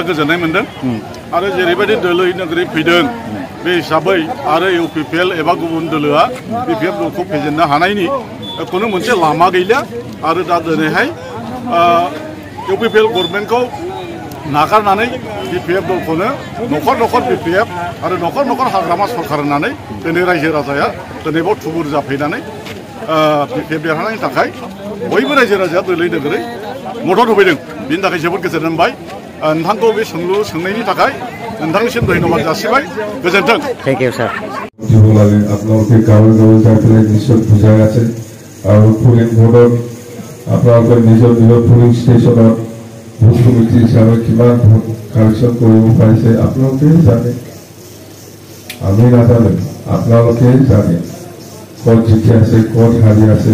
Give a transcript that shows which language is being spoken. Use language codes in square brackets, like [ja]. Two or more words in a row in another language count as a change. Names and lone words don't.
[brx] गोजोननाय मोनदों आरो जेरैबायदि दोलै नोगोरै फैदों बे हिसाबै आरो इउपिपिएल एबा गुबुन दोलोआ बिपिएफ दलखौ फेजेननो हानायनि खुनु मोनसे लामा गैला आरो दा दिनैहाय इउपिपिएल गभर्नमेन्टखौ नागारनानै बिपिएफ दलखौनो न'खर न'खर बिपिएफ आरो न'खर न'खर हाग्रामा सरकार होननानै दिनै रायजो राजाया दिनै बाव थुबुर जाफैनानै बिपिएफ देरहानायनि थाखाय बयबो रायजो राजाया दोलै नोगोरै मदद होफैदों। बिनि थाखाय जोबोद गोजोननाय मोनबाय। नोंथांखौ बे सोंलु सोंनायनि थाखाय नोंथांनिसिम धन्यबाद जासिबाय। गोजोन्थों। [en] thank you sir. [as] আপোনালোকে গাঁৱে গাঁৱে যাই পেলাই নিশ্চয় বুজাই আছে আৰু পুলিং বোৰ্ডত আপোনালোকে নিজৰ নিজৰ পুলিং ষ্টেচনত ভোট কমিটি হিচাপে কিমান ভোট কালেকশ্যন কৰিব পাৰিছে আপোনালোকেই জানে, আমি নাজানো, আপোনালোকেই জানে ক'ত জিকি আছে ক'ত হাৰি আছে।